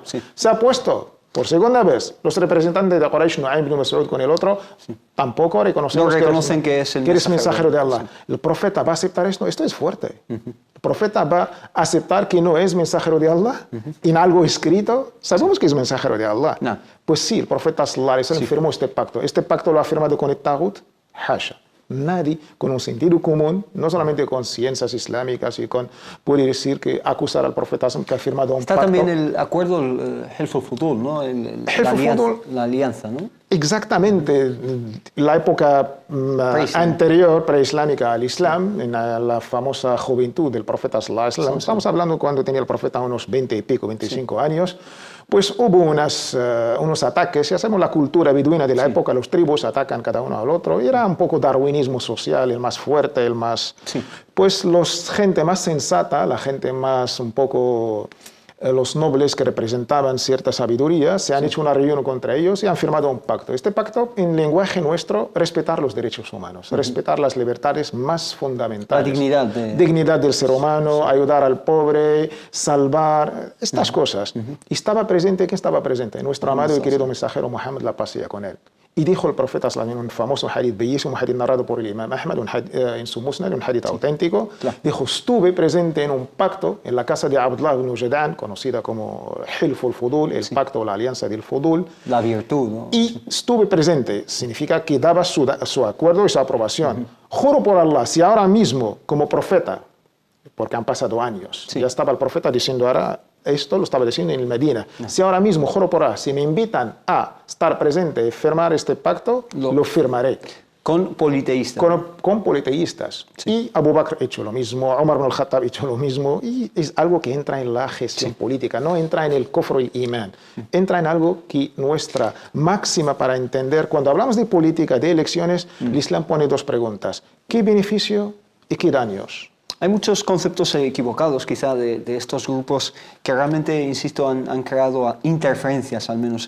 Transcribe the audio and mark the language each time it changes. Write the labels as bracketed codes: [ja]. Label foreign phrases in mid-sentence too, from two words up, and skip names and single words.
[es] Se ha puesto por segunda vez los representantes de Quraysh, Nu'aym ibn Mas'ud con el otro, tampoco reconocemos que eres mensajero de Allah. El profeta va a aceptar esto. Esto es fuerte. El profeta va a aceptar que no es mensajero de Allah en algo escrito. Sabemos que es mensajero de Allah. No. Pues sí, el profeta [ar] صلى الله عليه وسلم [es] firmó este pacto. Este pacto lo ha firmado con el Taghut. Hasha. Nadie con un sentido común, no solamente con ciencias islámicas, puede decir que acusar al profeta que ha firmado un pacto. Está también el acuerdo, el Hilf al-Fudul, ¿no? La alianza, ¿no? Exactamente. La época anterior, preislámica al Islam, en la famosa juventud del profeta [ar] صلى الله عليه وسلم, [es] estamos hablando cuando tenía el profeta unos 20 y pico, 25 años, pues hubo unos ataques. Si hacemos la cultura beduina de la época, los tribus atacan cada uno al otro. Y era un poco darwinismo social, el más fuerte, el más... Pues la gente más sensata, la gente más un poco... los nobles que representaban cierta sabiduría se han hecho una reunión contra ellos y han firmado un pacto. Este pacto, en lenguaje nuestro, respetar los derechos humanos, respetar las libertades más fundamentales. La dignidad del ser humano, ayudar al pobre, salvar, estas cosas. Y estaba presente, ¿quién estaba presente? Nuestro amado y querido mensajero Muhammad, la paz sea con él. Y dijo el profeta [ar] صلى الله عليه وسلم, [es] un famoso hadith bellísimo, un hadith narrado por el imam Ahmad, en su musnad, un hadith auténtico, dijo, estuve presente en un pacto en la casa de Abdullah ibn Jadaan, conocida como Hilf al-Fudul, el pacto o la alianza del Fudul. La virtud, ¿no? Y estuve presente, significa que daba su acuerdo y su aprobación. Juro por Allah, si ahora mismo, como profeta, porque han pasado años, ya estaba el profeta diciendo ahora, esto lo estaba diciendo en el Medina. Si ahora mismo, juro por Allah, si me invitan a estar presente y firmar este pacto, lo firmaré. Con politeístas. Con politeístas. Y Abu Bakr ha hecho lo mismo, Omar ibn al-Khattab ha hecho lo mismo. Y es algo que entra en la gestión política, no entra en el kufr y el imán. Entra en algo que nuestra máxima para entender. Cuando hablamos de política, de elecciones, el Islam pone dos preguntas. ¿Qué beneficio y qué daños? Hay muchos conceptos equivocados quizá de estos grupos que realmente, insisto, han creado interferencias al menos en